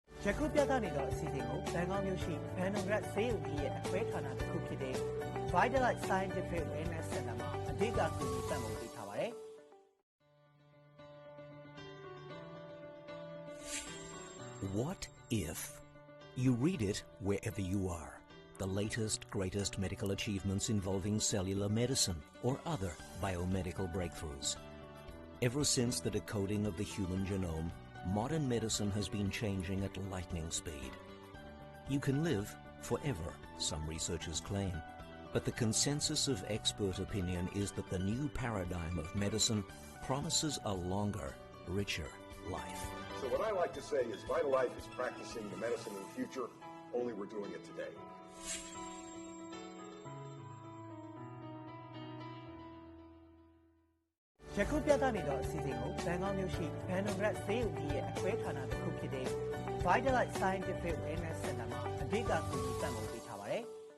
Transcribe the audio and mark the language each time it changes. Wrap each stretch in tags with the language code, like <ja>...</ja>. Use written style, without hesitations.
<my>ယခုပြသနေသောအစီအစဉ်ကိုဘန်ကောက်မြို့ရှိဘန်နုံရက်ဆေးရုံကြီးရဲ့အခွဲဌာနတစ်ခုဖြစ်တဲ့ Welness Scientific Wanviput Center မှာအဓိကကူညီပံ့ပိုးပေးထားပါတယ်။</my> <en>What if? You read it wherever you are. The latest, greatest medical achievements involving cellular medicine or other biomedical breakthroughs. Ever since the decoding of the human genome, modern medicine has been changing at lightning speed. You can live forever, some researchers claim, but the consensus of expert opinion is that the new paradigm of medicine promises a longer, richer life. So what I like to say is Vitalife is practicing the medicine of the future, only we're doing it today.</en> <my>။ယခုပြသနေသောအစီအစဉ်ကိုဘန်ကောက်မြို့ရှိဘန်နုံရက်ဆေးရုံကြီးရဲ့အခွဲဌာနတစ်ခုဖြစ်တဲ့ Welness Scientific Wanviput Center မှာအဓိကကူညီပံ့ပိုးပေးထားပါတယ်။</my>